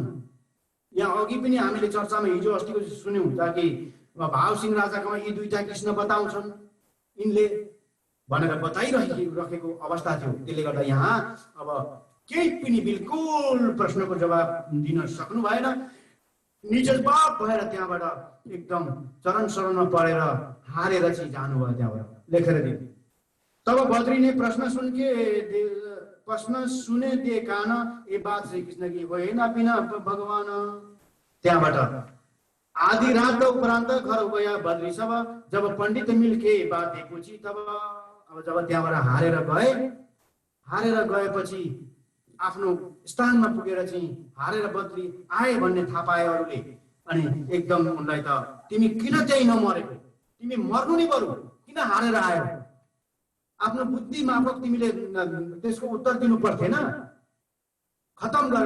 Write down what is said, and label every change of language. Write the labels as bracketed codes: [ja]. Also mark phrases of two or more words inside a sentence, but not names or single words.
[ne] यहाँ अघि पनि हामीले चर्चामा हिजो अस्तिको सुन्यौँ, ताकि भावसिंह राजाकोमा यी दुईटा कृष्ण बताउँछन् यिनले भनेर बताइरहेको अवस्था थियो। त्यसले गर्दा यहाँ अब केही पनि बिल्कुल प्रश्नको जवाब दिन सक्नु भएन। निजवाब भएर त्यहाँबाट एकदम चरण शरणमा परेर हारेर चाहिँ जानुभयो त्यहाँबाट लेखेर दिए। [hi] तब बद्री ने प्रश्न सुने दे कान ए बात श्री कृष्ण की होइन बिना भगवान। त्यहाँबाट आधी रात उपरान्त घर गया बद्री सब, जब पंडित मिलके बात पूछी तब। [ne] अब जब त्यहाँबाट हारेर गएपछि आफ्नो स्थानमा पुगेर चाहिँ हारेर बद्री आए भन्ने थाहा पाए अरूले, अनि एकदम उनलाई त तिमी किन चाहिँ नमरेको, तिमी मर्नु नै पर्यो, किन हारेर आयो, आफ्नो बुद्धि माफक तिमीले त्यसको उत्तर दिनु पर्थेन, खतम गर्यो।